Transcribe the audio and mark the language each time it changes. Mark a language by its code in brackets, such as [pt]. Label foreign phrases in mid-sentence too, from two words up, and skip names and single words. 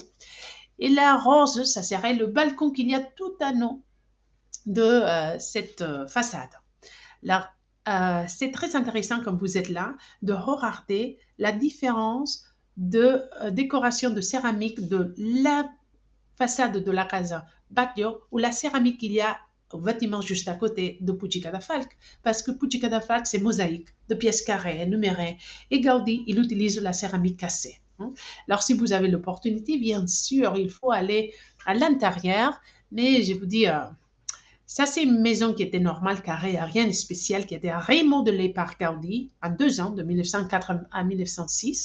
[fr] Et la rose, ça serait le balcon qu'il y a tout un an de cette façade. La c'est très intéressant quand vous êtes là de regarder la différence de décoration de céramique de la façade de la casa Batlló ou la céramique qu'il y a au bâtiment juste à côté de Puig i Cadafalch, parce que Puig i Cadafalch, c'est mosaïque de pièces carrées, numérées, et Gaudí, il utilise la céramique cassée. Alors, si vous avez l'opportunité, bien sûr, il faut aller à l'intérieur, mais je vous dis, ça, c'est une maison qui était normale, carrée, rien de spécial, qui a été remodelée par Gaudí en 2 ans, de 1904 à 1906.